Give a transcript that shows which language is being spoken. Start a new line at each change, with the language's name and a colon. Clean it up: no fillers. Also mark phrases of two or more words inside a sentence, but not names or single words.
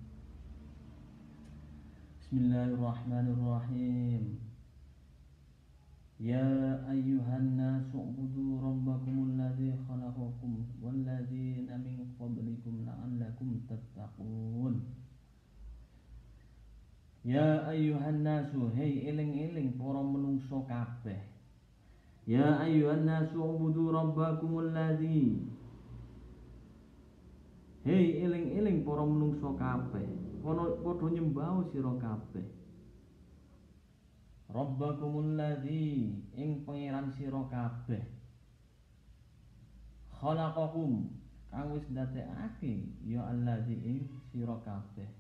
Arabic: بسم الله الرحمن الرحيم. يا أيها الناس اعبدوا ربكم الذي خلقكم والذين من قبلكم لعلكم تتقون. يا أيها الناس,
Javanese: hei eling-eling para menungso kabeh.
Arabic: يا أيها الناس اعبدوا ربكم الذي.
Javanese: Hei eling-eling para menungso kabeh, padha nyembah sira kabeh.
Arabic: ربكم الذي,
Javanese: ing pangeran sira kabeh. Khalaqakum, kang wis ndadekake ya alladzi ing sira kabeh.